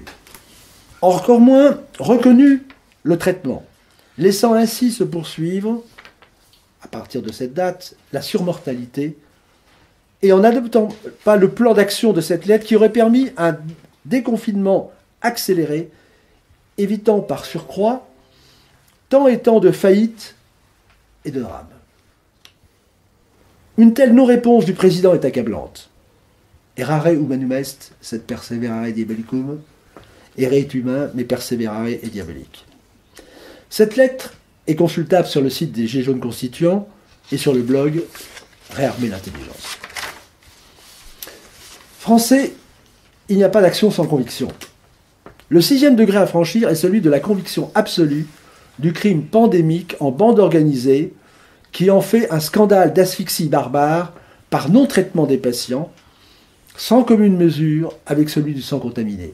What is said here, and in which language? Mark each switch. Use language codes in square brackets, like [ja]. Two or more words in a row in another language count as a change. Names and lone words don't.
[fr] Encore moins reconnu le traitement, laissant ainsi se poursuivre, à partir de cette date, la surmortalité, et en n'adoptant pas le plan d'action de cette lettre qui aurait permis un déconfinement accéléré, évitant par surcroît tant et tant de faillites et de drames. Une telle non-réponse du président est accablante. [la] Errare humanum est, sed perseverare diabolicum. [fr] Erre est humain, mais perseverare est diabolique. Cette lettre est consultable sur le site des Gilets jaunes constituants et sur le blog Réarmer l'intelligence. Français, il n'y a pas d'action sans conviction. Le 6e degré à franchir est celui de la conviction absolue du crime pandémique en bande organisée qui en fait un scandale d'asphyxie barbare par non-traitement des patients, sans commune mesure avec celui du sang contaminé.